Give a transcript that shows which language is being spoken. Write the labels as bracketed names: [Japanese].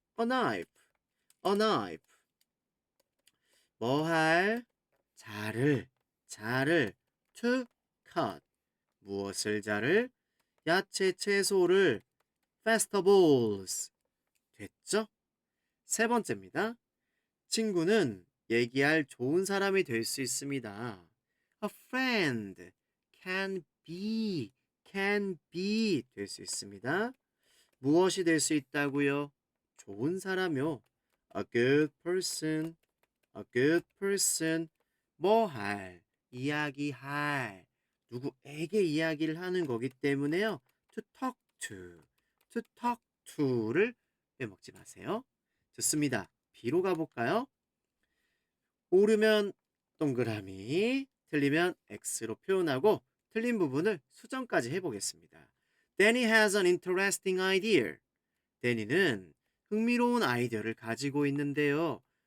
[English] A knife, a knife. [Korean] 뭐 할? 자를 [English] to cut, [Korean] 무엇을 자를? 야채, 채소를 vegetables. 됐죠? 세 번째입니다. 친구는 얘기할 좋은 사람이 될 수 있습니다. [English] A friend can be [Korean] 될 수 있습니다. 무엇이 될 수 있다고요? 좋은 사람요. [English] A good person. [Korean] 뭐 할, 이야기할, 누구에게 이야기를 하는 거기 때문에요. [English] to talk to [Korean] 를 빼먹지 마세요. 좋습니다. B로 가볼까요? 옳으면 동그라미, 틀리면 X로 표현하고 틀린 부분을 수정까지 해보겠습니다. [English] Danny has an interesting idea. [Korean] 데니는 흥미로운 아이디어를 가지고 있는데요.